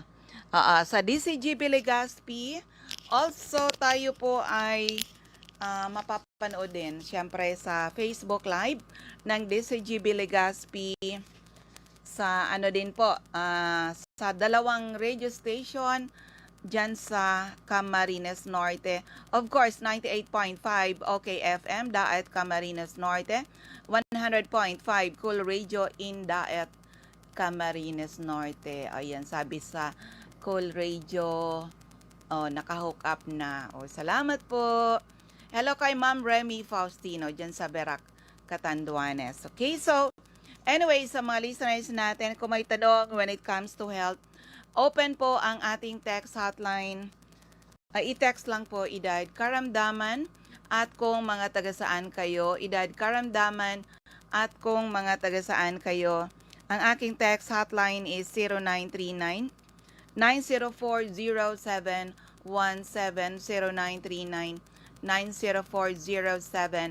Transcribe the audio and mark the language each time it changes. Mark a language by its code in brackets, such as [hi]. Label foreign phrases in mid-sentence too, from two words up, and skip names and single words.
[tl] Sa DCGP Legazpi, also tayo po ay mapapanood din, syempre sa Facebook Live ng DCGP Legazpi sa ano din po, sa dalawang [en] radio station [tl] dyan sa Camarines Norte. [en] Of course, 98.5 OKFM, Daet Camarines Norte, 100.5 Cool Radio in Daet Camarines Norte. [tl] Ayan, sabi sa Cool Radio, naka-hook up na. Salamat po. Hello kay Ma'am Remy Faustino dyan sa Berac, Catanduanes. [en] Okay, so, anyway, [tl] sa mga listeners natin, kung may tanong [en] when it comes to health, [tl] open po ang ating [en] text hotline. [tl] I-text lang po, idad karamdaman, at kung mga taga-saan kayo, idad karamdaman, at kung mga taga-saan kayo. Ang aking [en] text hotline is [tl] 0939 9040717, 0939 9040717.